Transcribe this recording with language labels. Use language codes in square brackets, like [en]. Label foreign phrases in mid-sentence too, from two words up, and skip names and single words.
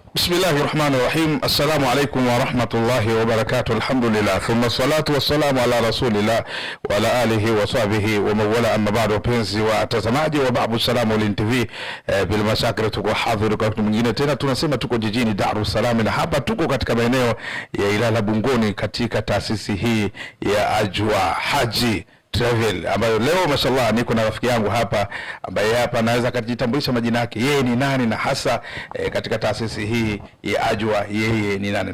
[ar] بسم الله الرحمن الرحيم. السلام عليكم ورحمة الله وبركاته. الحمد لله ثم الصلاة والسلام على رسول الله وعلى آله وصحبه ومن والاه. أما بعد, [sw] wapenzi watazamaji wa Babu Salam Online TV, bila mashaka tuko hadhiri kwa wakati mwingine tena. Tunasema tuko jijini Dar es Salaam, na hapa tuko katika maeneo ya Ilala Bungoni katika taasisi hii ya Ajwa Haji Travel, ambayo leo mashallah niko na rafiki yangu hapa ambaye hapa anaweza kujitambulisha majina yake, yeye ni nani na hasa katika taasisi hii ya Ajwa yeye ni nani.